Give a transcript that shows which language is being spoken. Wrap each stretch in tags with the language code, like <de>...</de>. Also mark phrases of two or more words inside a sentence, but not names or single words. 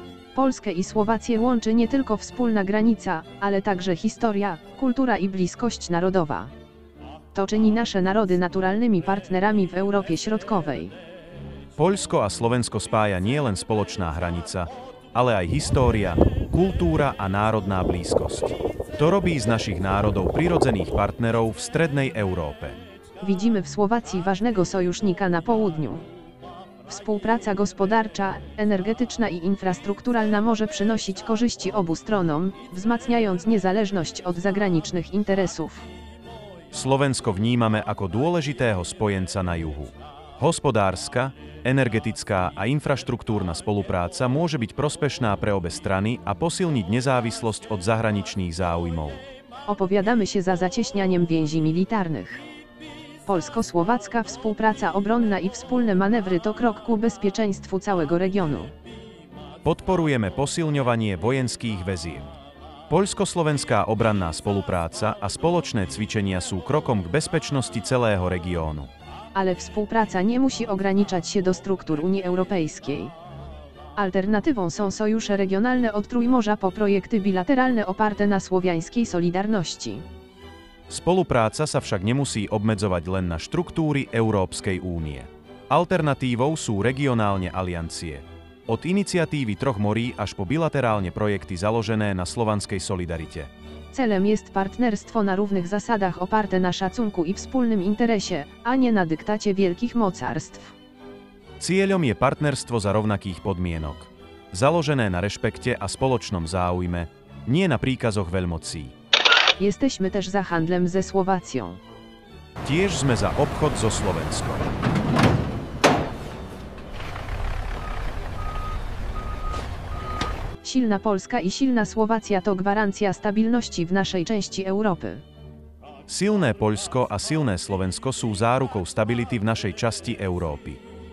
<pl>Polskę i Słowację łączy nie tylko wspólna granica, ale także historia, kultura i bliskość narodowa. To czyni nasze narody naturalnymi partnerami w Europie Środkowej.</pl> <sk>Poľsko a Slovensko spája nielen spoločná hranica, ale aj história, kultúra a národná blízkosť. To robí z našich národov prirodzených partnerov v strednej Európe.</sk> <pl>Widzimy w Słowacji ważnego sojusznika na południu. Współpraca gospodarcza, energetyczna i infrastrukturalna może przynosić korzyści obu stronom, wzmacniając niezależność od zagranicznych interesów.</pl> <sk>Slovensko vnímame ako dôležitého spojenca na juhu. Hospodárska, energetická a infraštruktúrna spolupráca môže byť prospešná pre obe strany a posilniť nezávislosť od zahraničných záujmov.</sk> <pl>Opowiadamy się za zacieśnianiem więzi militarnych. Polsko-słowacka współpraca obronna i wspólne manewry to krok ku bezpieczeństwu całego regionu.</pl> <sk>Podporujeme posilňovanie vojenských väzieb. Poľsko-slovenská obranná spolupráca a spoločné cvičenia sú krokom k bezpečnosti celého regiónu.</sk> <pl>Ale współpraca nie musi ograniczać się do struktur Unii Europejskiej. Alternatywą są sojusze regionalne od Trójmorza po projekty bilateralne oparte na słowiańskiej solidarności.</pl> <sk>Spolupráca sa však nemusí obmedzovať len na štruktúry Európskej únie. Alternatívou sú regionálne aliancie. Od iniciatívy Troch morí až po bilaterálne projekty založené na slovanskej solidarite.</sk> <pl>Celem jest partnerstwo na równych zasadach oparte na szacunku i wspólnym interesie, a nie na dyktacie wielkich mocarstw.</pl> <sk>Cieľom je partnerstvo za rovnakých podmienok. Založené na rešpekte a spoločnom záujme, nie na príkazoch veľmocí.</sk> <pl>Jesteśmy też za handlem ze Słowacją.</pl> <sk>Tiež sme za obchod so Slovenskom.</sk> <pl>Silna Polska i silna Słowacja to gwarancja stabilności w naszej części Europy.</pl> <sk>Silné Poľsko a silné Slovensko sú zárukou stability v našej časti Európy.</sk>